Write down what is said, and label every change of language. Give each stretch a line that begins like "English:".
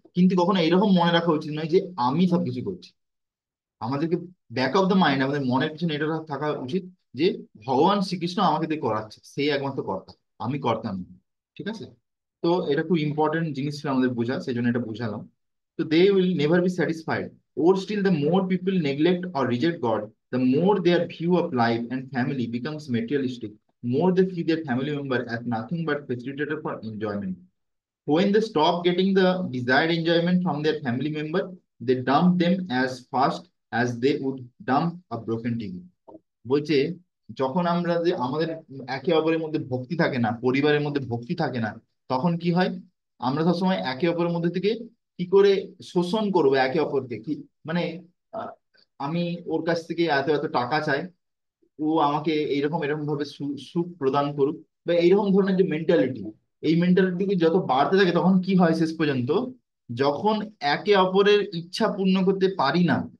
Bangla: কিন্তু কখনো এরকম মনে রাখা উচিত নয় যে আমি সবকিছু করছি। আমাদেরকে
English: back of the mind,
Bangla: আমাদের মনের পিছনে এটা থাকা উচিত যে ভগবান শ্রীকৃষ্ণ আমাকে দিয়ে করাচ্ছে, সেই একমাত্র কর্তা, আমি কর্তা নই। ঠিক আছে, তো এটা খুব ইম্পর্টেন্ট জিনিস ছিল আমাদের বোঝা, সেই জন্য এটা বুঝালাম।
English: তো they will never be satisfied, or still the more people neglect or reject God, the more their view of life and family becomes materialistic. More they see their family member as nothing but facilitator for enjoyment. When they stop getting the desired enjoyment from their family member, they dump them as fast as they would dump a broken TV.
Bangla: বলছে যখন আমরা যে আমাদের একে অপরের মধ্যে ভক্তি থাকে না, পরিবারের মধ্যে ভক্তি থাকে না, তখন কি হয়? আমরা সবসময় একে অপরের মধ্যে থেকে কি করে শোষণ করবো একে অপরকে, কি মানে আহ, আমি ওর কাছ থেকে এত এত টাকা চাই, ও আমাকে এইরকম এরকম ভাবে সুখ প্রদান করুক, বা এইরকম ধরনের যে মেন্টালিটি, এই মেন্টালিটি যত বাড়তে থাকে তখন কি হয় শেষ পর্যন্ত, যখন একে অপরের ইচ্ছা পূর্ণ করতে পারি না,